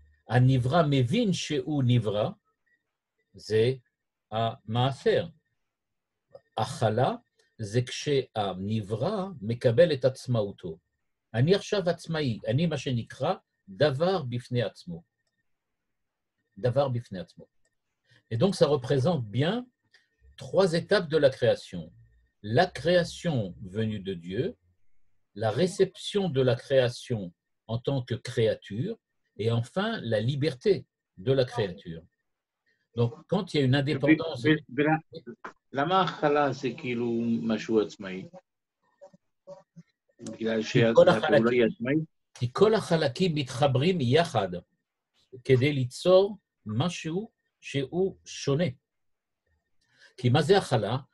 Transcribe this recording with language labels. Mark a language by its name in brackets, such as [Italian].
[Hebrew] הנברא מבין שהוא נברא, זה המעשר. הכלה זה כשהנברא מקבל את עצמאותו. אני עכשיו עצמאי, אני מה שנקרא דבר בפני עצמו. דבר בפני עצמו. [French] Et donc, ça représente bien 3 étapes de la création. La création venue de Dieu, la réception de la création en tant que créature, et enfin, la liberté de la créature. Donc, quand il y a une indépendance... [Hebrew] למה החלה זה כאילו משהו עצמאי? בגלל שהפעולה היא עצמאית? כי כל החלקים מתחברים יחד כדי ליצור משהו שהוא שונה. כי מה זה החלה?